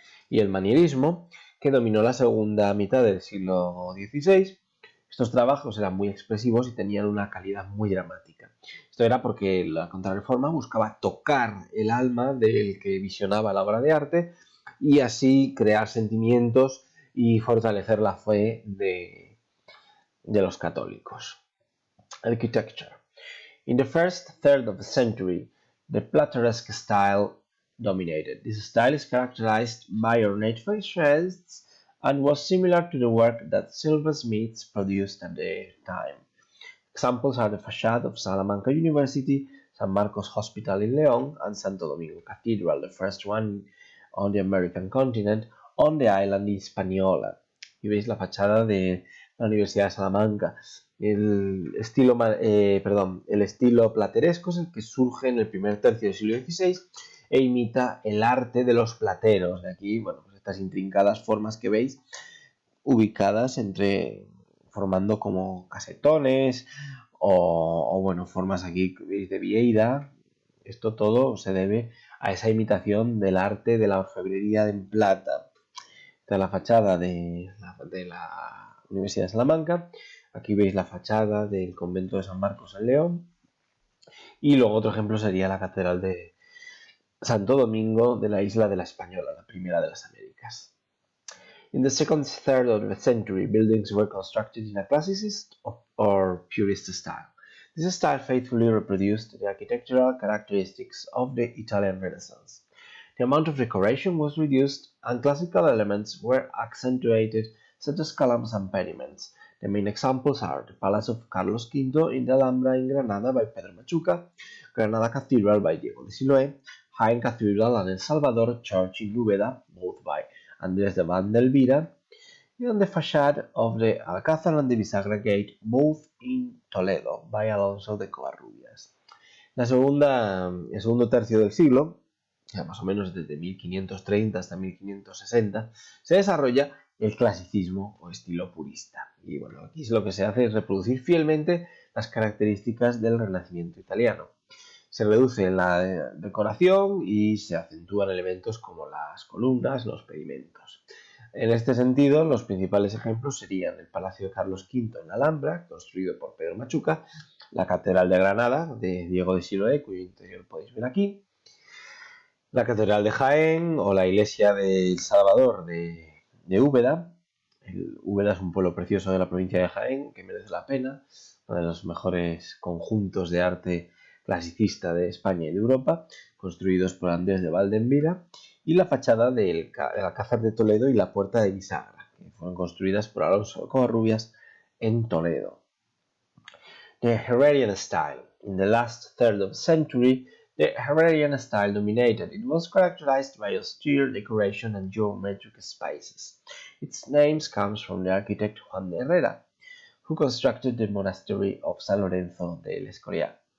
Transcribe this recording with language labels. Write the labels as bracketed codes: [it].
[es] Y el manierismo, que dominó la segunda mitad del siglo XVI, estos trabajos eran muy expresivos y tenían una calidad muy dramática. Esto era porque la Contrarreforma buscaba tocar el alma del que visionaba la obra de arte y así crear sentimientos y fortalecer la fe de los católicos. [en] Architecture. In the first third of the century, the Plateresque style dominated. This style is characterized by ornate facades and was similar to the work that silversmiths produced at the time. Examples are the facade of Salamanca University, San Marcos Hospital in León, and Santo Domingo Cathedral, the first one on the American continent, on the island Hispaniola. [es] Y veis la fachada de la Universidad de Salamanca. El estilo plateresco es el que surge en el primer tercio del siglo XVI e imita el arte de los plateros. De aquí, bueno, pues estas intrincadas formas que veis ubicadas formando como casetones o bueno, formas aquí de vieira Esto todo se debe a esa imitación del arte de la orfebrería en plata. Esta es la fachada de la Universidad de Salamanca. Aquí veis la fachada del convento de San Marcos en León. Y luego otro ejemplo sería la Catedral de Santo Domingo de la isla de la Española, la primera de las Américas. [en] In the second third of the century, buildings were constructed in a classicist or purist style. This style faithfully reproduced the architectural characteristics of the Italian Renaissance. The amount of decoration was reduced, and classical elements were accentuated, such as columns and pediments. The main examples are the Palace of Carlos V in the Alhambra in Granada by Pedro Machuca, Granada Cathedral by Diego de Siloé, Jaén Cathedral and El Salvador Church in Úbeda, both by Andrés de Vandelvira, and the facade of the Alcázar and the Bisagra Gate, both in Toledo, by Alonso de Covarrubias. [es] El segundo tercio del siglo, más o menos desde 1530 hasta 1560, se desarrolla el clasicismo o estilo purista. Y bueno, aquí lo que se hace es reproducir fielmente las características del Renacimiento italiano. Se reduce la decoración y se acentúan elementos como las columnas, los pedimentos. En este sentido, los principales ejemplos serían el Palacio de Carlos V en Alhambra, construido por Pedro Machuca, la Catedral de Granada de Diego de Siloé, cuyo interior podéis ver aquí, la Catedral de Jaén o la Iglesia del Salvador de Úbeda. Úbeda es un pueblo precioso de la provincia de Jaén que merece la pena, uno de los mejores conjuntos de arte clasicista de España y de Europa, construidos por Andrés de Valdenvira, y la fachada del Alcázar de Toledo y la Puerta de Bisagra, que fueron construidas por Alonso de Covarrubias en Toledo. [en] The Herrerian style. In the last third of the century, the Herrerian style dominated. It was characterized by austere decoration and geometric spaces. Its name comes from the architect Juan de Herrera, who constructed the monastery of San Lorenzo del Escorial.